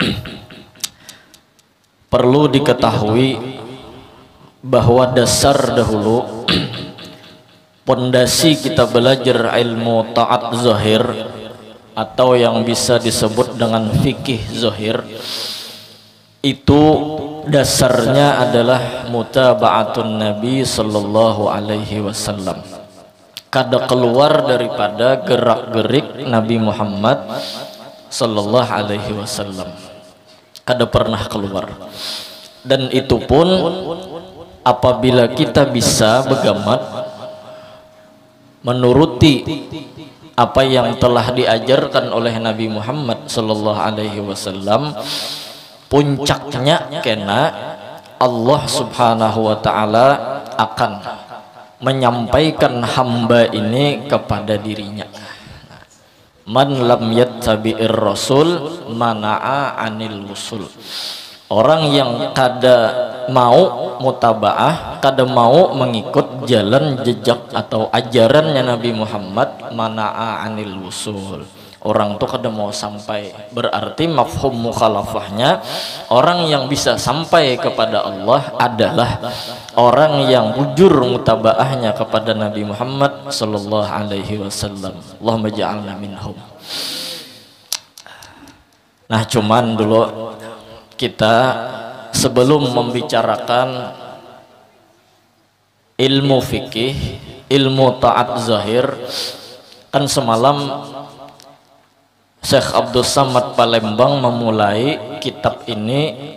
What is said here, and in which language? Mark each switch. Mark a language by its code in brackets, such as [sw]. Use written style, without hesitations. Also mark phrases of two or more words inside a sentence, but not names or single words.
[bjn] Perlu diketahui bahwa dasar dahulu pondasi kita belajar ilmu taat zahir atau yang bisa disebut dengan fikih zahir itu dasarnya adalah [ar] متابعة النبي صلى الله عليه وسلم. [bjn] Kada keluar daripada gerak-gerik Nabi Muhammad [ar] صلى الله عليه وسلم, [bjn] kada pernah keluar. Dan itu pun apabila kita bisa begamat menuruti apa yang telah diajarkan oleh Nabi Muhammad [ar] صلى الله عليه وسلم, [bjn] puncaknya kena Allah [ar] سبحانه وتعالى [bjn] akan menyampaikan hamba ini kepada dirinya. [ar] من لم يتبع الرسول منع عن الوصول. [bjn] Orang yang kada mau mutabaah, kada mau mengikut jalan jejak atau ajarannya Nabi Muhammad, [ar] منع عن الوصول. [bjn] Orang itu kada mau sampai. Berarti mafhum mukhalafahnya, orang yang bisa sampai kepada Allah adalah orang yang bujur mutabaahnya kepada Nabi Muhammad [ar] صلى الله عليه وسلم. اللهم اجعلنا منهم. [bjn] Nah, cuman dulu kita sebelum membicarakan ilmu fikih, ilmu taat zahir, kan semalam Syekh Abdul Samad Palembang memulai kitab ini.